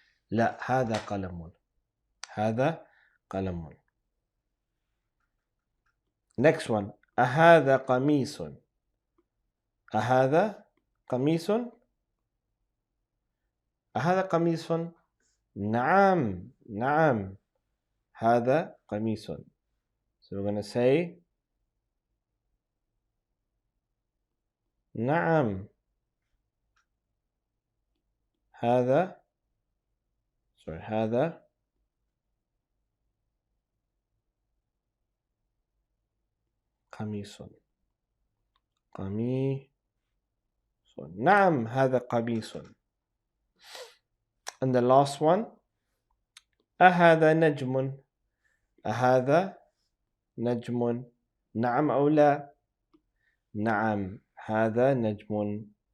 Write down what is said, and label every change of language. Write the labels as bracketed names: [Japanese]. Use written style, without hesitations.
[Arabic] لا، هذا قلم. هذا قلم. [English] Next one. [Arabic] أهذا قميص؟ أهذا قميص؟ أهذا قميص؟ نعم. نعم. هذا قميص. [English] So we're going to say [Arabic] نعم. هذا قميص. قميص. نعم، هذا قميص. [English] And the last one. [Arabic] أهذا نجم؟ أهذا نجم؟ نعم أو لا؟ نعم، هذا نجم.